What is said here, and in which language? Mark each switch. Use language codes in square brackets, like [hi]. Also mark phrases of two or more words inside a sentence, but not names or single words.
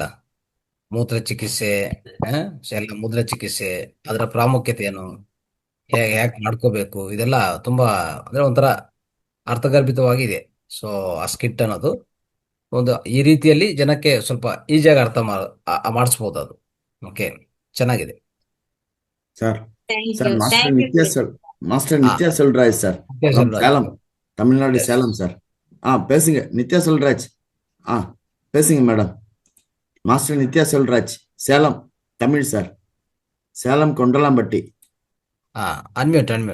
[kn] ಮೂತ್ರ ಚಿಕಿತ್ಸೆ, ಎಲ್ಲ ಮೂತ್ರ ಚಿಕಿತ್ಸೆ, ಅದರ ಪ್ರಾಮುಖ್ಯತೆ ಏನು, ಯಾಕೆ ಮಾಡ್ಕೋಬೇಕು, ಇದೆಲ್ಲ ತುಂಬಾ ಅಂದ್ರೆ ಒಂಥರ ಅರ್ಥಗರ್ಭಿತವಾಗಿದೆ. ಸೊ ಆ ಸ್ಕಿಟ್ ಅನ್ನೋದು ಒಂದು ಈ ರೀತಿಯಲ್ಲಿ ಜನಕ್ಕೆ ಸ್ವಲ್ಪ ಈಸಿಯಾಗಿ ಅರ್ಥ ಮಾಡಿಸ್ಬೋದು ಅದು. ಓಕೆ, ಚೆನ್ನಾಗಿದೆ ಸರ್. ಥ್ಯಾಂಕ್ ಸರ್, ಯು. [ta] மாஸ்டர் நித்யா செல்வராஜ் சார், சேலம், தமிழ்நாடு, சேலம் சார். பேசுங்க நித்யா செல்வராஜ். பேசுங்க மேடம். மாஸ்டர் நித்யா செல்வராஜ், சேலம், தமிழ் சார். சேலம் கொண்டலாம்பட்டி. அன்மியூட்.